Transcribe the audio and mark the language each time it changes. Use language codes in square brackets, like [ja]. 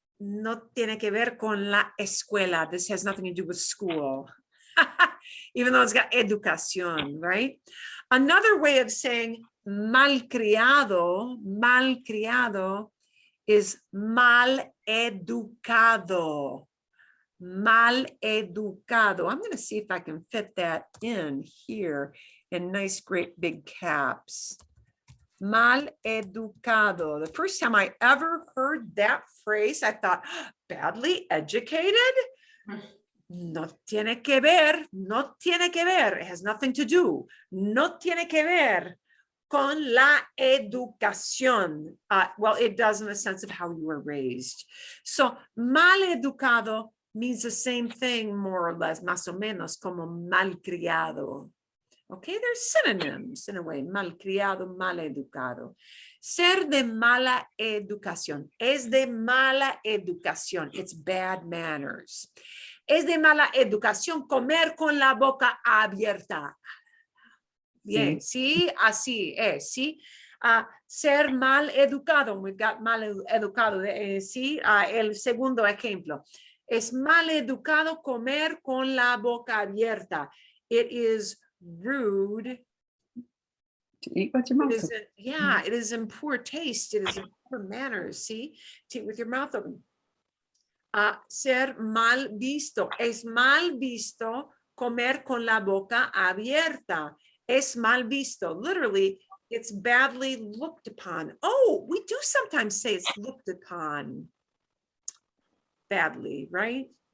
[es] No tiene que ver con la escuela. [en] This has nothing to do with school. Even though it's got educación, right? Another way of saying malcriado, malcriado is mal educado. [es] Mal educado. [en] I'm going to see if I can fit that in here in nice, great big caps. Mal educado. The first time I ever heard that phrase, I thought, badly educated? [es] No tiene que ver, no tiene que ver. [en] It has nothing to do. [es] No tiene que ver con la educación. [en] Well, it does in the sense of how you were raised. So, mal educado means the same thing, more or less, [es] más o menos, [en] como malcriado. Okay, they're synonyms in a way, malcriado, maleducado. [es] Ser de mala educación. Es de mala educación. [en] It's bad manners. [es] Es de mala educación comer con la boca abierta. Bien, sí, así es, sí. Ser mal educado, [en] we've got [es] mal educado, sí. El segundo ejemplo. Es mal educado comer con la boca abierta. [en] It is rude to eat with your mouth open. It is in poor taste. It is in poor manners. See, to eat with your mouth open. [es] Ser mal visto. Es mal visto comer con la boca abierta. Es mal visto. [en] Literally, it's badly looked upon. Oh, we do sometimes say it's looked upon badly, right?